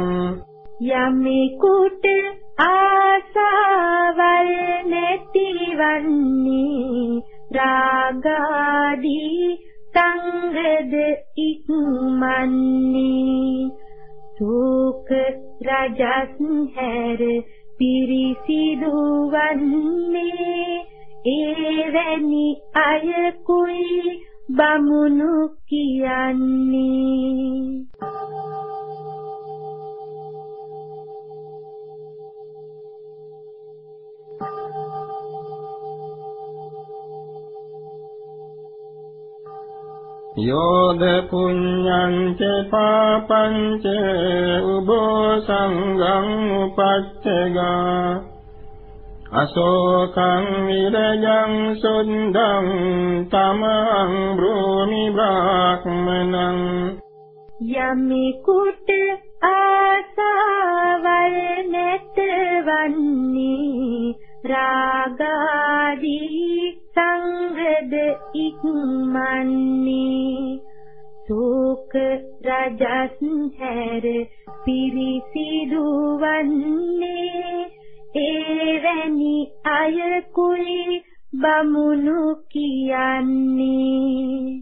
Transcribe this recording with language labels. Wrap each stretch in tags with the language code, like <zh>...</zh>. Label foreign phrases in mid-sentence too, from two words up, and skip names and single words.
<si>යමෙකුට ආසාවල් නැතිවන්නේ රාගාදී සංගද ඉක්මන්නේ සෝක රජස් හැර පිරිසිදු වන්නේ එවැනි අයකුයි බමුණු කියන්නේ</si> <pi>යෝධ පුඤ්ඤං ච පාපං ච උභෝ සංඝං උපච්චගා අශෝකං විරජං සුන්දං තමං භූමි බ්‍රාහ්මනං</pi> <si>යමෙකුට ආසාවල් නැතවන්නේ රාගාදී සංගද ඉක්මන්නේ සෝක රජස් හැර පිරිසිදු වන්නේ එවැනි අයකුයි බමුණු කියන්නේ</si>